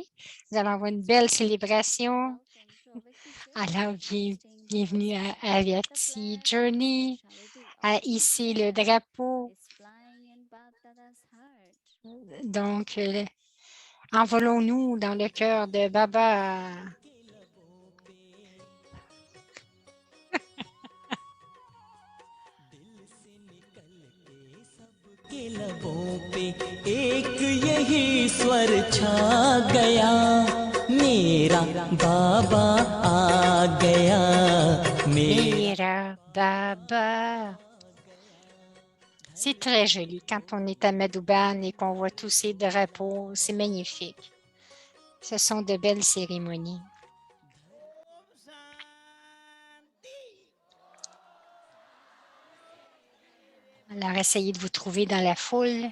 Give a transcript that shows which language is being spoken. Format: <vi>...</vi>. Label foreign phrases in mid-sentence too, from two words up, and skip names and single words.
<fr>Nous allons avoir une belle célébration. Alors, bienvenue à Aviacti Journey, à hisser le drapeau. Donc, envolons-nous dans le cœur de Baba.</fr> <hi>के लबों पे एक यही स्वर छा गया मेरा बाबा आ गया मेरा Baba.</hi> <fr>C'est très joli quand on est à Madhuban et qu'on voit tous ces drapeaux. C'est magnifique. Ce sont de belles cérémonies. Alors, essayez de vous trouver dans la foule.</fr>